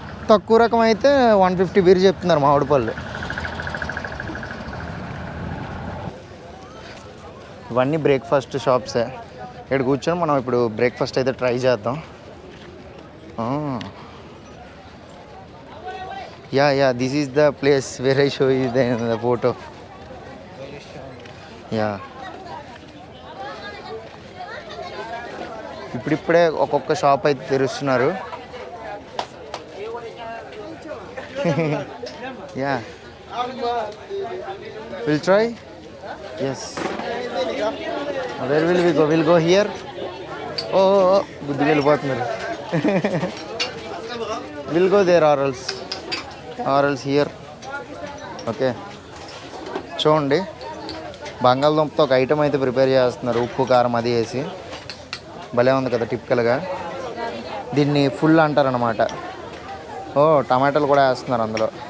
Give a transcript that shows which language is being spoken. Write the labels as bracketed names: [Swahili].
[Telugu] తక్కువ రకం అయితే 150 బిర్రు చెప్తున్నారు మామిడి పళ్ళు. ఇవన్నీ బ్రేక్ఫాస్ట్ షాప్సే. ఇక్కడ కూర్చొని మనం ఇప్పుడు బ్రేక్ఫాస్ట్ అయితే ట్రై చేద్దాం. [English] Yeah, this is the place where I show you the photo. Yeah. [Telugu] ఇప్పుడిప్పుడే ఒక్కొక్క షాప్ అయితే తెరుస్తున్నారు. [English] Yeah. We'll try? Yes. Where will we go? We'll go here. [Telugu] Oh, బుద్ధిగా వెళ్ళిపోతున్నారు. [English] We'll go there or else here. [Telugu] Okay, చూడండి బంగాళదుంపతో ఒక item అయితే prepare చేస్తున్నారు, ఉప్పు కారం అది వేసి. భలే ఉంది కదా టిపికల్గా. దీన్ని ఫుల్ అంటారనమాట. టమాటాలు కూడా వేస్తున్నారు అందులో.